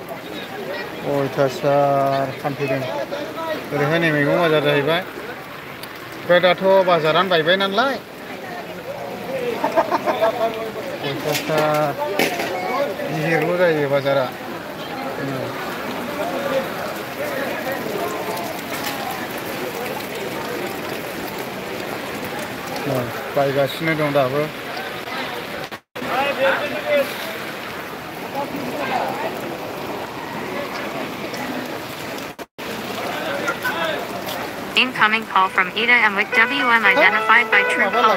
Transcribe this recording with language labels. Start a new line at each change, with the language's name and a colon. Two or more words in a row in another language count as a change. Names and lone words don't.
Bodo: अयथासार फानफैदों ओरैहाय नै मैगं बाजार जाहैबाय ओमफ्राय दाथ' बाजारानो बायबाय नालाय अयथासार गिदिरल' जायो बाजारा बायगासिनो दं दाबो
English: Incoming call from Ida and with WM identified by true call.